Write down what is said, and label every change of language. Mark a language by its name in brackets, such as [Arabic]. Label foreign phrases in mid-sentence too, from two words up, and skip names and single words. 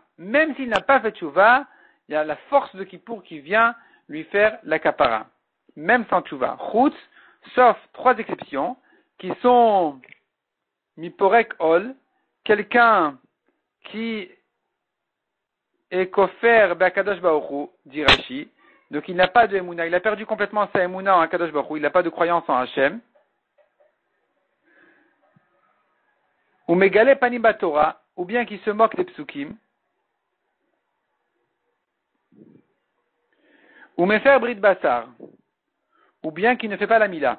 [French] Même s'il n'a pas fait Tchouva, il y a la force de Kippour qui vient lui faire la kapara. Même sans Tchouva. Chutz, sauf 3 exceptions, qui sont [Hebrew] פורק עול, [French] quelqu'un qui est [Hebrew] כופר בהקדוש ברוך הוא, [French] dit Rashi. Donc il n'a pas de Emouna, il a perdu complètement sa Emouna en [Hebrew] הקדוש ברוך הוא, [French] il n'a pas de croyance en Hachem. Ou [Hebrew] מגלה פנים בתורה, [French] ou bien qui se moque des psukim. Ou [Hebrew] מפר ברית בשר, [French] ou bien qui ne fait pas la mila.